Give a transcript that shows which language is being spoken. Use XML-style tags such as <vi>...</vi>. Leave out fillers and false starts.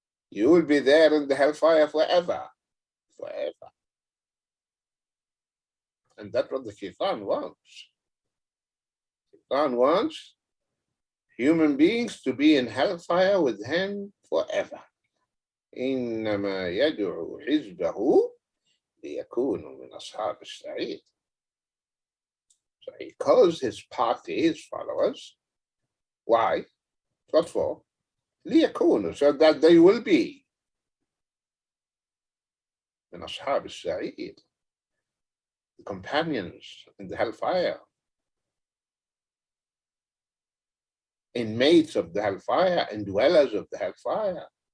<en>You will be there in the hellfire forever. Forever. And that's what the shaitan wants. Shaitan wants human beings to be in hellfire with him forever.</en> <ar>إنما يدعو حزبه ليكونوا من أصحاب السعير.</ar> <en>So he calls his party, his followers. Why? What for?</en> <ar>ليكونوا,</ar> <en>so that they will be</en> <ar>من أصحاب السعير,</ar> <en>the companions in the hellfire, inmates of the hellfire and dwellers of the hellfire.</en>